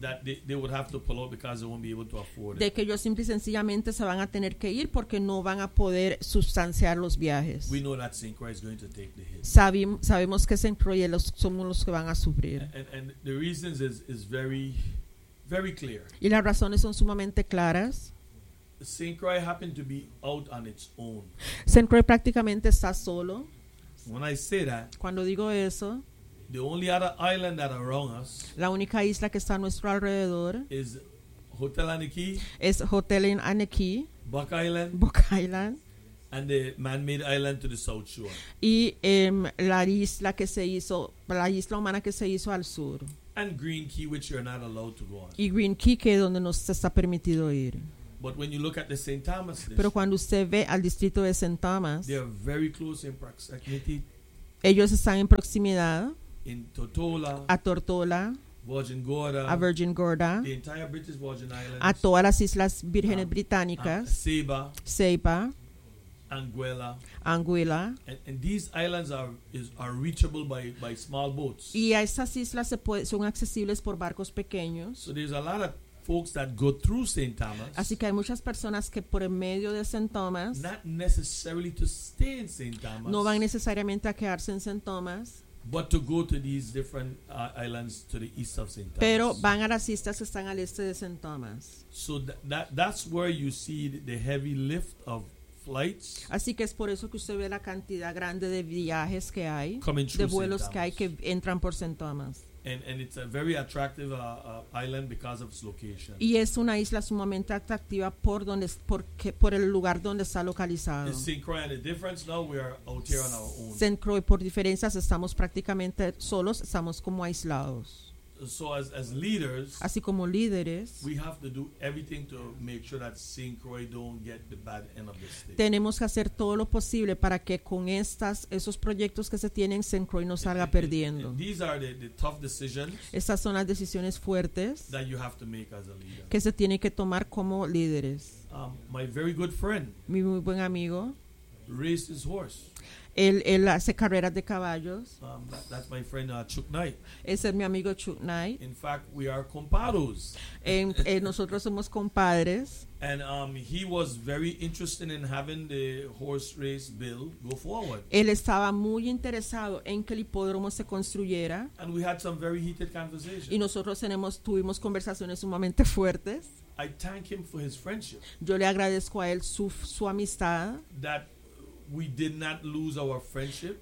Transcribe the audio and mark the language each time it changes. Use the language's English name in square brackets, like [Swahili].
[English] That they would have to pull out because they won't be able to afford [Spanish] de [English] it. [Spanish] De que ellos simple y sencillamente se van a tener que ir porque no van a poder sustanciar los viajes. [English] We know that St. Croix is going to take the hit. [Spanish] Sabemos que St. Croix los, somos los que van a sufrir. [English] And the reasons is very, very clear. [Spanish] Y las razones son sumamente claras. [English] St. Croix happened to be out on its own. [Spanish] St. Croix prácticamente está solo. [English] When I say that, [Spanish] cuando digo eso, [English] the only other island that around us, [Spanish] la única isla que está a nuestro alrededor, [English] is Hotel Aniki, [Spanish] es Hotel Aniki, [English] Buck Island, and the man-made island to the south shore, [Spanish] y la isla humana que se hizo al sur, [English] and Green Key, which you're not allowed to go on, [Spanish] y Green Key que es donde no se está permitido ir. [English] But when you look at the St. Thomas list, [Spanish] pero cuando usted ve al distrito de St. Thomas, [English] they are very close in proximity. [Spanish] Ellos están en proximidad. [English] In Tortola, [Spanish] a Tortola, Virgin Gorda, a Virgin Gorda, [English] the entire British Virgin Islands, [Spanish] a todas las islas vírgenes británicas, Ceiba, Anguilla. [English] And these islands are reachable by small boats. [Spanish] Y esas islas son accesibles por barcos pequeños. [English] So there's a lot of folks that go through St. Thomas. [Spanish] Así que hay muchas personas que por medio de St. Thomas, [English] not necessarily to stay in St. Thomas, [Spanish] no van necesariamente a quedarse en St. Thomas, [English] but to go to these different islands to the east of St. Thomas. [Spanish] Pero van a las islas que están al este de St. Thomas. [English] So that's where you see the heavy lift of flights. [Spanish] Así que es por eso que usted ve la cantidad grande de viajes que hay, [English] coming through [Spanish] de vuelos St. que hay que entran por St. Thomas. [English] And it's a very attractive island because of its location. [Spanish] Y es una isla sumamente atractiva por donde por el lugar donde está localizado. St. [English] Croix, the difference now we are out here on our own. [Spanish] St. Croix, por diferencias estamos prácticamente solos, estamos como aislados. [English] So as leaders, [Spanish] así como líderes, [English] we have to do everything to make sure that St. Croix don't get the bad end of the stick. [Spanish] Tenemos que hacer todo lo posible para que con esos proyectos que se tienen, St. Croix no salga perdiendo. [English] These are the tough decisions. [Spanish] Estas son las decisiones fuertes [English] that you have to make as a leader. [Spanish] Que se tiene que tomar como líderes. [English] My very good friend, [Spanish] mi muy buen amigo, [English] raced his horse. [Spanish] Él hace carreras de caballos. [English] That's my friend Chuck Knight. [Spanish] Ese es mi amigo Chuck Knight. [English] In fact, we are compadres. [Spanish] Nosotros somos compadres. [English] And he was very interested in having the horse race bill go forward. [Spanish] Él estaba muy interesado en que el hipódromo se construyera. [English] And we had some very heated conversations. [Spanish] Y nosotros tuvimos conversaciones sumamente fuertes. [English] I thank him for his friendship. [Spanish] Yo le agradezco a él su amistad. [English] That we did not lose our friendship.